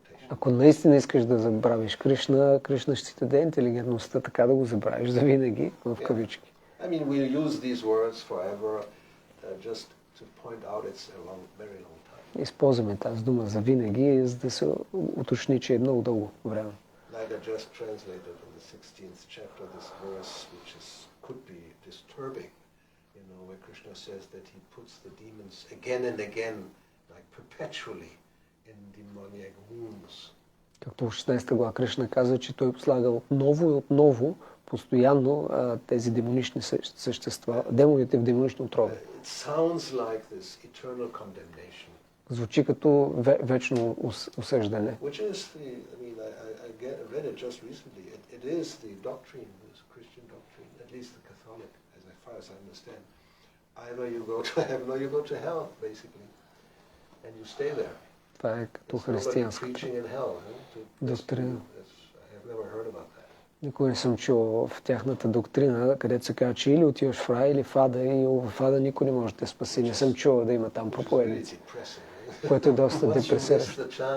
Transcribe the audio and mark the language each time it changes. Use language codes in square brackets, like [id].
[bg] ако наистина искаш да забравиш Кришна, Кришна ще ти даде интелигентността така да го забравиш завинаги, в кавички. [en] I mean, we'll use these words forever just to point out it's a very long time. [bg] Използваме тази дума за винаги, за да се уточни, че е много дълго време. [en] Like I just translated in the 16th chapter this verse, which could be disturbing, where Krishna says that he puts the demons again and again, like perpetually, in demoniac wounds. [bg] Както в 16 глава Кришна казва, че той слага отново и отново, постоянно тези демонични същества, демоните в демонично отроби. [en] It sounds like this eternal condemnation. [bg] Звучи като вечно осъждане. [en] Which is the, I mean, I read it just recently. It is the doctrine, this Christian doctrine, at least the Catholic, as far as I understand. Either you go to heaven or you go to hell, basically, and you stay there. [bg] Това е като [en] There's nobody [bg] християнската [en] preaching in hell. [bg] доктрина. [en] I have never heard about that. [bg] Никой не съм чул в тяхната доктрина, където се казва, че или отиваш в рай, или в ада, и в ада никой не може да те спаси. Не съм чувал да има там проповедници, което е доста депресиращо.